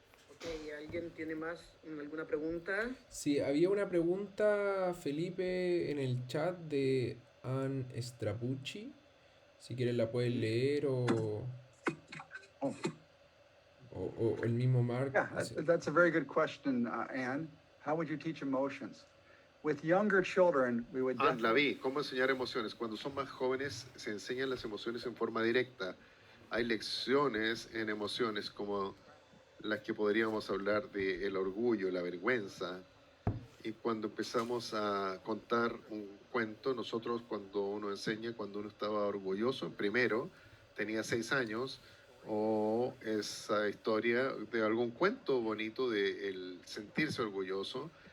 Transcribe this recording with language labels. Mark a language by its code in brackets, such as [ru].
[es] Ok, ¿alguien tiene alguna pregunta? Sí, había una pregunta, Felipe, en el chat de Ann Strapucci. Si quieres la puedes leer Oh, o el mismo Mark. [en] yeah, that's a very good question, Anne. How would you teach emotions? With younger children, we would [es] La vi, ¿cómo enseñar emociones? Cuando son más jóvenes se enseñan las emociones en forma directa. Hay lecciones en emociones como las que podríamos hablar de el orgullo, la vergüenza. Y cuando empezamos a contar un cuento, nosotros cuando uno enseña, cuando uno estaba orgulloso, primero tenía 6 años, o esa historia de algún cuento bonito de el sentirse orgulloso.